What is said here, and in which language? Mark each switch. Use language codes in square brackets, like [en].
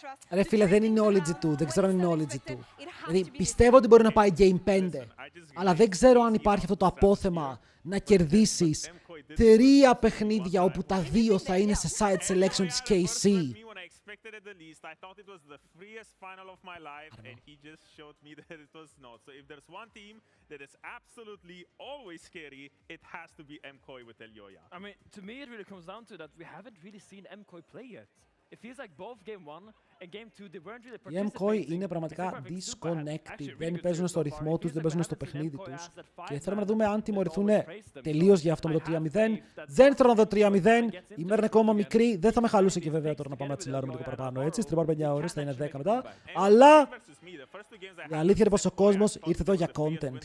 [el] Ρε φίλε, δεν είναι όλοι G2, δεν ξέρω αν είναι όλοι G2. Δηλαδή πιστεύω ότι μπορεί να πάει Game 5, αλλά δεν ξέρω αν υπάρχει αυτό το απόθεμα να κερδίσεις 3 παιχνίδια όπου τα 2 θα είναι σε side selection της KC. [en] Expected it the least. I thought it was the freest final of my life, and he just showed me that it was not. So if there's one team that is absolutely always scary, it has to be Mkoi with Elyoya. I mean, to me it really comes down to that we haven't really seen Mkoi play yet. It feels like both game 1 and game 2 they weren't really participating. [el] Οι Mkoi είναι πραγματικά disconnected. Δεν παίζουν στο ρυθμό τους, δεν παίζουν στο παιχνίδι τους. Και θέλουμε να δούμε αν τιμωρηθούν τελείως για αυτό με το 3-0. Δεν θέλω να δω 3-0. Η μέρα είναι ακόμα μικρή. Δεν θα με χαλούσε και βέβαια τώρα να πάμε να τσιλάρουμε λίγο παραπάνω. Έτσι, στριμάρουμε 9 ώρες, θα είναι 10 μετά. Αλλά η αλήθεια είναι πως ο κόσμος ήρθε εδώ για content.